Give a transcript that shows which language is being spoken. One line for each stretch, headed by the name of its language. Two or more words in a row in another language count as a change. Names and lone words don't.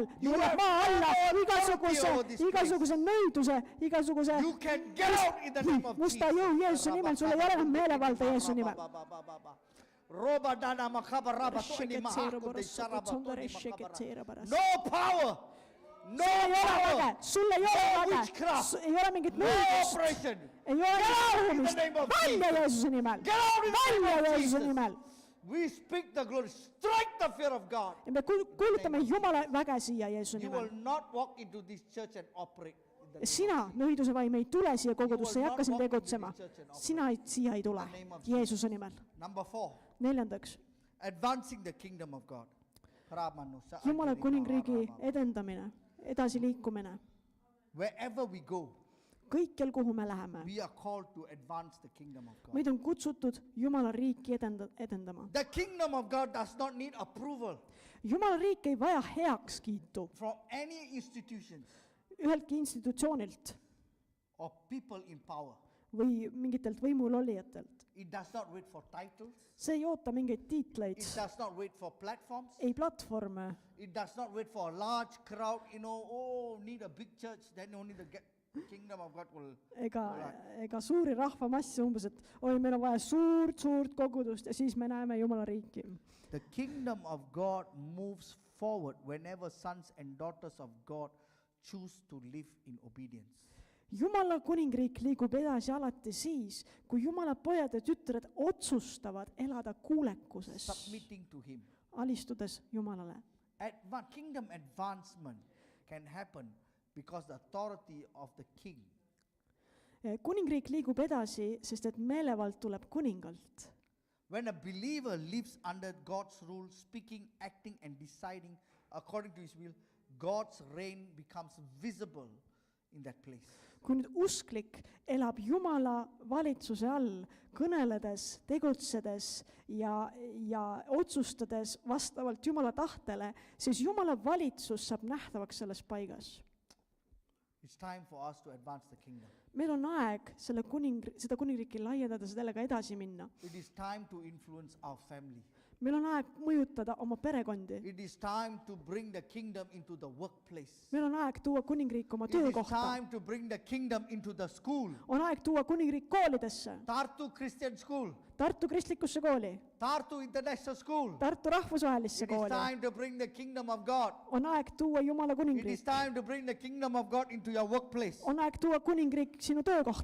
English: You
Estonian: neelab
English: have
Estonian: maa alla
English: no authority over this
Estonian: igasuguse nõiduse, igasuguse
English: You can get out in the name of Jesus.
Estonian: musta jõu Jeesuse nimel, sul ei ole enam meelevalda Jeesuse nimel.
English: No power. No
Estonian: Sul ei ole
English: power.
Estonian: väge, sul ei ole
English: No
Estonian: väge,
English: witchcraft.
Estonian: ei ole mingit
English: No
Estonian: nõudlust,
English: operation.
Estonian: ei ole
English: Get out in
Estonian: mingit
English: the name of
Estonian: nõudlust. Välja
English: Jesus.
Estonian: Jeesuse nimel,
English: Get out in the
Estonian: välja
English: name of
Estonian: Jeesuse
English: Jesus.
Estonian: nimel.
English: We speak the glory. Strike the fear of God.
Estonian: Ja me kuulutame Jumala väge siia Jeesuse
English: You
Estonian: nimel.
English: will not walk into this church and operate the
Estonian: ja sina, nõiduse vaim, ei tule siia kogudusse, ei hakka siin tegutsema. Sina siia ei tule, Jeesuse nimel.
English: Number 4,
Estonian: 4.
English: advancing the kingdom of God.
Estonian: Jumala kuningriigi edendamine, edasiliikumine.
English: Wherever we go,
Estonian: Kõikjal, kuhu me läheme,
English: we are called to advance the kingdom of God.
Estonian: meid on kutsutud Jumala riiki edendama.
English: The kingdom of God does not need approval
Estonian: Jumala riik ei vaja heakskiitu
English: from any institutions
Estonian: üheltki institutsioonilt
English: or people in power.
Estonian: või mingitelt võimulolijatelt.
English: It does not wait for titles.
Estonian: See ei oota mingeid tiitleid,
English: It does not wait for platforms.
Estonian: ei platvorme,
English: It does not wait for a large crowd, need a big church, then only the kingdom of God will.
Estonian: ega suuri rahvamasse umbes, et oi, meil on vaja suurt kogudust ja siis me näeme Jumala riiki.
English: The kingdom of God moves forward whenever sons and daughters of God choose to live in obedience.
Estonian: Jumala kuningriik liigub edasi alati siis, kui Jumala pojad ja tütred otsustavad elada kuulekuses,
English: Submitting to him.
Estonian: alistudes Jumalale.
English: Kingdom advancement can happen because the authority of the king.
Estonian: Kuningriik liigub edasi, sest et meelevald tuleb kuningalt.
English: When a believer lives under God's rule, speaking, acting and deciding according to his will, God's reign becomes visible in that place.
Estonian: Kui nüüd usklik elab Jumala valitsuse all, kõneledes, tegutsedes ja otsustades vastavalt Jumala tahtele, siis Jumala valitsus saab nähtavaks selles paigas.
English: It's time for us to advance the kingdom.
Estonian: Meil on aeg seda kuningriiki laiendada, sellega edasi minna.
English: It is time to influence our family.
Estonian: Meil on aeg mõjutada oma perekondi.
English: It is time to bring the kingdom into the workplace.
Estonian: Meil on aeg tuua kuningriik oma
English: It is
Estonian: töökohta.
English: time to bring the kingdom into the school.
Estonian: On aeg tuua kuningriik koolidesse.
English: Tartu Christian School,
Estonian: Tartu kristlikusse kooli,
English: Tartu International School.
Estonian: Tartu rahvusvahelisse
English: It is
Estonian: kooli.
English: time to bring the kingdom of God.
Estonian: On aeg tuua Jumala
English: It is
Estonian: kuningriik.
English: time to bring the kingdom of God into your workplace.
Estonian: On aeg tuua kuningriik sinu töökohta.